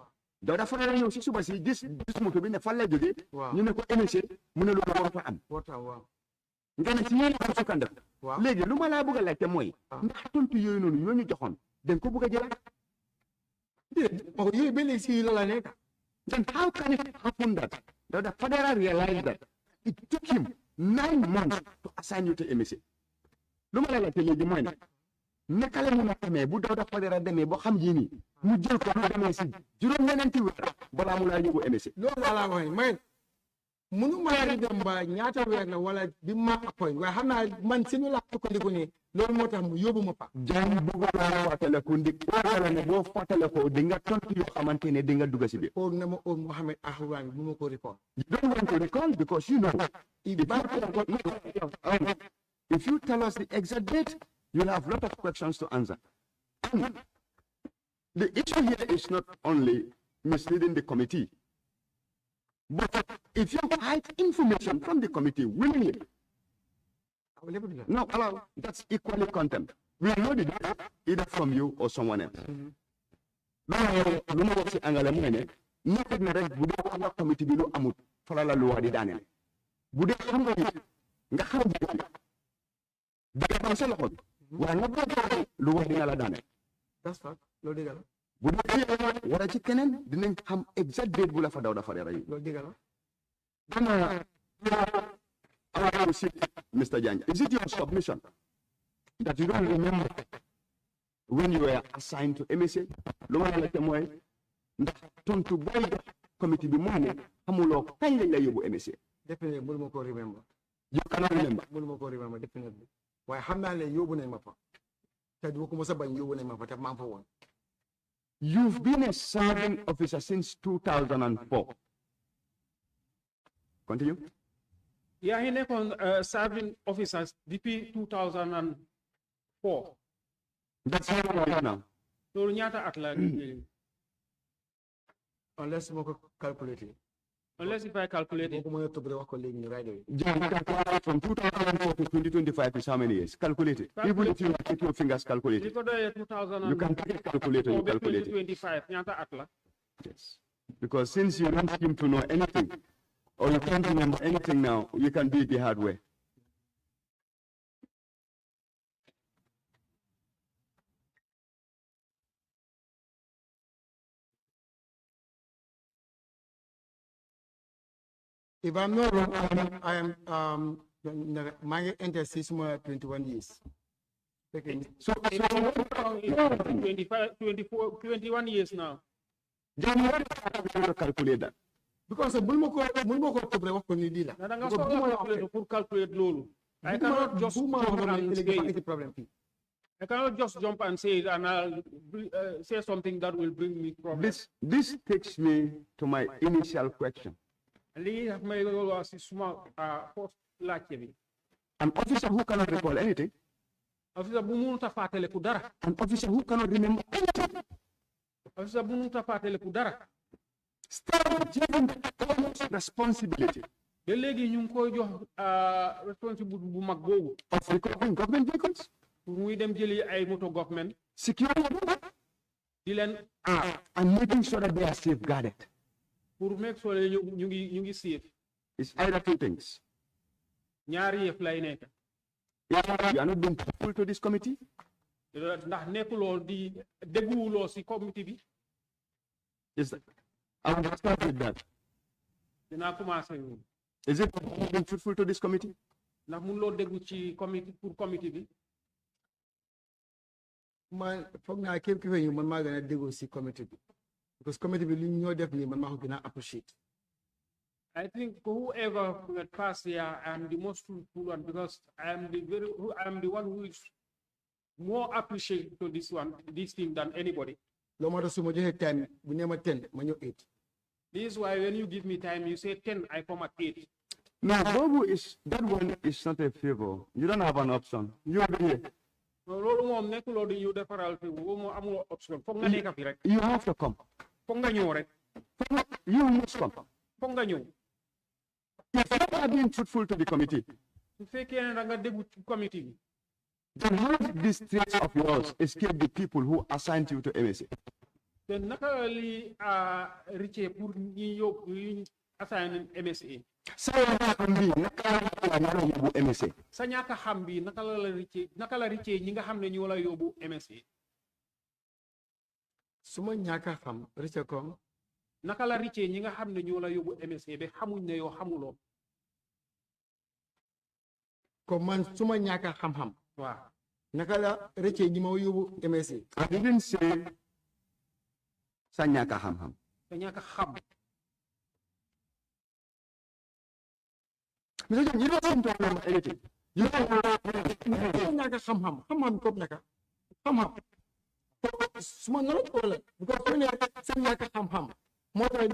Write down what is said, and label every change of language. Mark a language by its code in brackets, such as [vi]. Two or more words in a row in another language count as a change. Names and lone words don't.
[wo] Dawda Fadera ñëw si suba si gis moto bi ne fan la jógee ñu ne ko MSA mu ne loolu warut a am waaw nga ne si yéen a sukkandiku léegi lu ma laa bëgg a laajte mooy ndax tontu yooyu noonu yoo ñu joxoon dañ ko bëgg a jëlaat yooyu ba léegi si loola nekk. [en] Then how can it happen that the Fadera realized that it took him 9 months to assign you to MSA? [wo] Lu ma la laajte léegi mooy ne naka la mun a amee bu Dawda Fadera demee boo xam ji nii mu jël ko mu demee si juróom-ñeenti weer balaa mu laa yóbbu MSA. loolu laa la wax may munu maa di dem ba ñaata weer la wala bi ma appoint waaye xam naa man si nu laa sukkandiku ne loolu moo tax mu yóbbu ma fa. Jaan bëgg naa fàttaliku ndig wala ne boo fàttalikoo di nga tontu yoo xamante ne di nga dugg si biir. or na ma or Mohamed Ahouane bu ma ko recall. [en] You don't want to recall because you know if you tell us the exact date, you'll have a lot of questions to answer. And the issue here is not only misleading the committee, but if you hide information from the committee willingly, no, allow, that's equally contempt. We know the data either from you or someone else. [wo] Nekk na rek bu dee xam nga committee bi lu amut fala [fr] la loi [wo] di daaneel bu dee xam nga nga xam dëgg sa loxo waaye nga bëgg lu wax dina la daaneel. [en] That's fact [wo] loolu dëgg la. bu dee wala ci keneen dinañ xam [en] exact date [wo] bu la fa Dawda Fadera yi. loolu dëgg la. Dama Mr. [en] Jagne, is it your submission that you don't remember when you were assigned to MSA? [wo] Lu ma la laajte mooy ndax tontu booy jox committee bi moo ne xamuloo kañ lañ la yóbbu MSA. Definitely mënu ma ko remember. [en] You cannot remember. [wo] mënu ma ko remember definitely waaye xam naa ne yóbbu nañ ma fa te du ma ko mos a bañ yóbbu nañ ma fa te maa ngi fa woon. [en] You've been a serving officer since 2004. Continue. Yeah, he nekkoon serving officers depuis 2004. That's how long is now. [wo] loolu ñaata at la. Unless ma ko calculate. [en] Unless if I calculate it. [wo] Boo ko mën a tëb rek wax ko léegi nii right away. [en] Jagne, from 2004 to 2025 is how many years? Calculate it. Even if you take your fingers, calculate [wo] Li [en] it. [wo] ko doyee 2000 [en] You can take a calculator, you calculate it. [wo] 2025 ñaata at la. [en] Yes. Because since you don't seem to know anything, or you can't remember anything now, you can do it the hard way. If I'm not wrong, I am [wo] maa ngi enter si suma [en] 21 years. So 21 years now. Jagne, what is to calculate that? [wo] Because bul ma ko tëb rek wax ko ni lii la. Na da nga soxla calculator pour calculate loolu. [en] I cannot just [wo] bu ma [en] come [wo] wax [en] and [wo] ne [en] say [wo] léegi dafa indi problème fii. [en] I cannot just jump and say it and I'll say something that will bring me problems. This takes me to my initial question. [wo] Lii daf may loolu si suma first laajte bi. [en] An officer who cannot recall anything, [wo] Officer bu mënut a fàttaliku dara. [en] an officer who cannot remember anything, [wo] Officer bu mënut a fàttaliku dara. [en] start given the responsibility [wo] Ba léegi ñu ngi koy jox responsibility bu mag boobu [en] of recovering government vehicles, [wo] pour muy dem jëli ay moto government [en] securing them, [wo] di leen [en] and making sure that they are safeguarded. [wo] pour [en] make sure [wo] ñu ngi safe. [en] It's either two things. [wo] Ñaari yëf lay nekk. [en] Either you are not being truthful to this committee, [wo] Ndax nekkuloo di dégguwuloo si committee bi. [en] is that I will start with that. [wo] Dinaa commencé noonu. [en] Is it being truthful to this committee? [wo] Ndax mënuloo déggu ci committee pour committee bi. man foog naa képp ki ñu man maa gën a déggoo si comité bi because comité bi li ñoo def nii man maa ko gën a appreciate. [en] I think whoever went past here, I am the most fruitful one because I am the one who is more appreciative to this thing than anybody. [wo] loo moo tax su ma joxee time bu nee ma 10 ma ñëw 8. [en] This is why when you give me time, you say 10, I come at 8. No, Bobu that one is not a favor. You don't have an option. You are here. [wo] Loolu moom nekkuloo di ñu defaral fi boobu moom amuloo option foog nga nekk fi rek. [en] You have to come. [wo] Foog nga ñëw rek. [en] You must come. [wo] Foog nga ñëw. [en] If you are being truthful to the committee, [wo] Su fekkee ne da nga déggu ci committee bi. [en] then how did these traits of yours escape the people who assigned you to MSA? [wo] Te naka li ricce pour ñi yóbbu ñu assign MSA. Sa xam bi naka la ñara yóbbu MSA. Sa ñàkk a xam bi naka la ricce ñi nga xam ne ñoo la yóbbu MSA. su ma ñàkk a xam rëcc kom Naka la ricce ñi nga xam ne ñoo la yóbbu MSA ba xamuñ ne yow xamuloo. comme man su ma ñàkk a xam-xam Waaw. naka la rëcc ñi ma yóbbu MSA. [en] I didn't say [wo] sa ñaka xam-xam. Sa ñàkk a xam. [en] Mr. John, you don't seem to remember anything. You don't [wo] su ma ñàkk a xam-xam xam-xam comme naka xam-xam su ma nar a ko la because su ne sa ñàkk a xam-xam moo tax